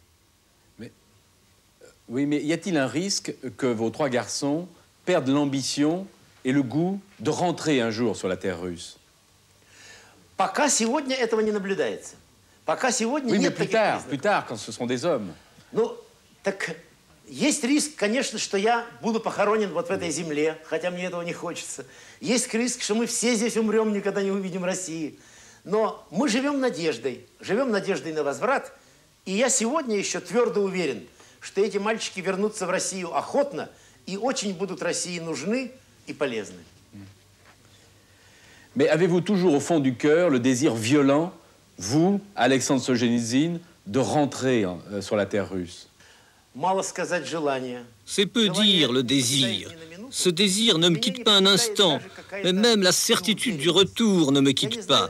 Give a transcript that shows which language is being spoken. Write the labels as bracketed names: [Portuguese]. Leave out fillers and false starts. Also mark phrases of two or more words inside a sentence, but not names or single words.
[French] Oui, mais y a-t-il un risque que vos 3 garçons perdent l'ambition et le goût de rentrer un jour sur la terre russe? Oui, mais plus tard, quand ce seront des hommes. [Russian] Есть риск, конечно, что я буду похоронен вот в этой земле, хотя мне этого не хочется. Есть риск, что мы все здесь умрем, никогда не увидим России. Но мы живем надеждой на возврат. И я сегодня еще твердо уверен, что эти мальчики вернутся в Россию охотно и очень будут России нужны и полезны. [French] Mais avez-vous toujours au fond du cœur le désir violent, vous, Alexandre Solzhenitsyn, de rentrer sur la terre russe? C'est peu dire le désir. Ce désir ne me quitte pas un instant, mais même la certitude du retour ne me quitte pas.